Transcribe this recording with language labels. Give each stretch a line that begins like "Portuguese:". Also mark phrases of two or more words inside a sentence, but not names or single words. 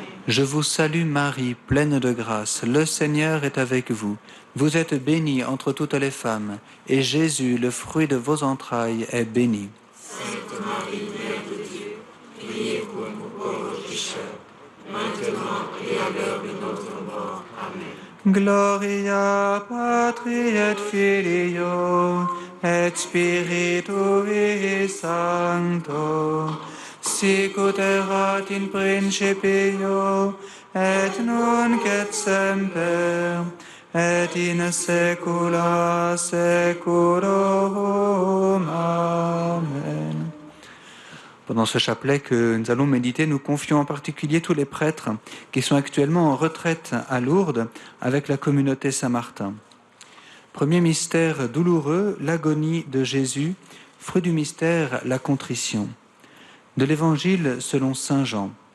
French: Je vous salue Marie, pleine de grâce, le Seigneur est avec vous. Vous êtes bénie entre toutes les femmes, et Jésus, le fruit de vos entrailles, est béni. Sainte Marie, Mère de Dieu, priez pour nous pauvres pécheurs, maintenant et à l'heure de notre mort. Amen.
Latin: Gloria Patri et Filio et Spiritui Sancto, sicut erat in principio et nunc et semper et in saecula saeculorum. Amen.
French: Pendant ce chapelet que nous allons méditer, nous confions en particulier tous les prêtres qui sont actuellement en retraite à Lourdes avec la communauté Saint-Martin. Premier mystère douloureux, l'agonie de Jésus. Fruit du mystère, la contrition. De l'Évangile selon saint Jean.